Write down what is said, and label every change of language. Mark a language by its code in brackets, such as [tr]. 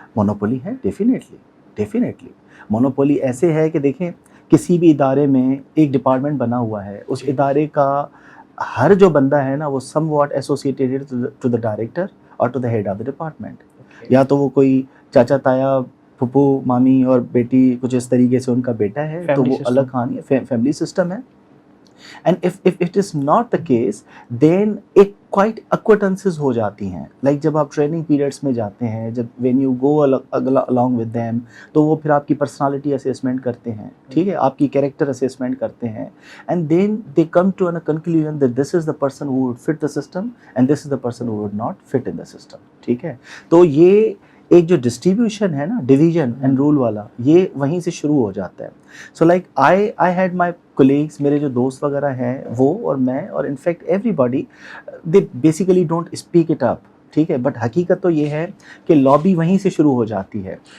[ur] Monopoly ہے, definitely monopoly ایسے ہے کہ دیکھیں کسی بھی ادارے میں ایک ڈپارٹمنٹ بنا ہوا ہے, اس ادارے کا ہر جو بندہ ہے نا وہ [en] Somewhat associated to the director or to the head of the department. [ur] یا تو وہ کوئی چاچا تایا پھپھو مامی اور بیٹی کچھ اس طریقے سے ان کا بیٹا ہے, تو وہ الگ کہانی ہے, فیملی سسٹم ہے. [en] and if it is not the case, then ایک quite acquaintances [ur] ہو جاتی ہیں. لائک جب آپ ٹریننگ پیریڈس میں جاتے ہیں, [en] جب when you go along with them, [ur] تو وہ پھر آپ کی پرسنالٹی اسیسمنٹ کرتے ہیں, [en] ٹھیک ہے, آپ کی کیریکٹر اسیسمنٹ کرتے ہیں, and then they come to a conclusion that this is the person who would fit the system and this is the person who would not fit in the system, ٹھیک ہے. [ur] تو یہ ایک جو distribution ہے نا, ڈویژن اینڈ رول والا, یہ وہیں سے شروع ہو جاتا ہے. [en] so like I had my colleagues, [ur] میرے جو دوست وغیرہ ہیں وہ اور میں, [en] اور in fact everybody, they basically don't speak it up, ٹھیک ہے. [ur] بٹ حقیقت تو یہ ہے کہ لابی وہیں سے شروع ہو جاتی ہے.